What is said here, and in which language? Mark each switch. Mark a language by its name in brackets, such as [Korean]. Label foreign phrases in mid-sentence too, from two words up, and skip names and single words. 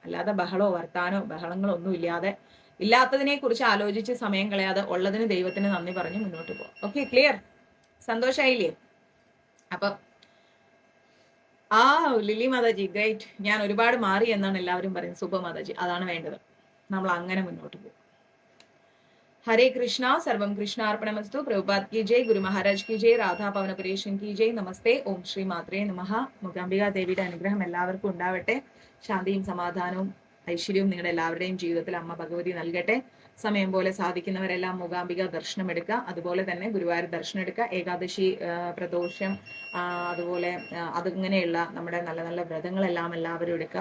[Malayalam] അല്ലാതെ ബഹളങ്ങളോ ഒന്നും ഇല്ലാതെ, ഇല്ലാത്തതിനെ കുറിച്ച് ആലോചിച്ച് സമയം കളയാതെ ഉള്ളതിന് ദൈവത്തിന് നന്ദി പറഞ്ഞ് മുന്നോട്ട് പോവാം. [English] okay, clear? [Malayalam] സന്തോഷായില്ലേ? അപ്പൊ ലിലി മാതാജി ഗ്രേറ്റ്. ഞാൻ ഒരുപാട് മാറി എന്നാണ് എല്ലാവരും പറയുന്നത്. സൂപ്പർ മാതാജി, അതാണ് വേണ്ടത്. നമ്മൾ അങ്ങനെ മുന്നോട്ട് പോകും. [Hindi] हरे कृष्णा, [Sanskrit] सर्वम कृष्णार्पणमस्तु। [Hindi] प्रभुपाद की जय, गुरु महाराज की जय, राधा പവനപുരേഷൻ की जय, [Sanskrit] നമസ്തേ, ഓം ശ്രീ മാത്രേ നമഃ. [Malayalam] മൂകാംബിക ദേവിയുടെ അനുഗ്രഹം എല്ലാവർക്കും ഉണ്ടാവട്ടെ. ശാന്തിയും സമാധാനവും ഐശ്വര്യവും നിങ്ങളുടെ എല്ലാവരുടെയും ജീവിതത്തിൽ അമ്മ ഭഗവതി നൽകട്ടെ. സമയം പോലെ സാധിക്കുന്നവരെല്ലാം മൂകാംബിക ദർശനം എടുക്കുക. അതുപോലെ തന്നെ ഗുരുവായൂർ ദർശനം എടുക്കുക. ഏകാദശി, പ്രദോഷം, അതുപോലെ അതിങ്ങനെയുള്ള നമ്മുടെ നല്ല നല്ല വ്രതങ്ങളെല്ലാം എല്ലാവരും എടുക്കുക.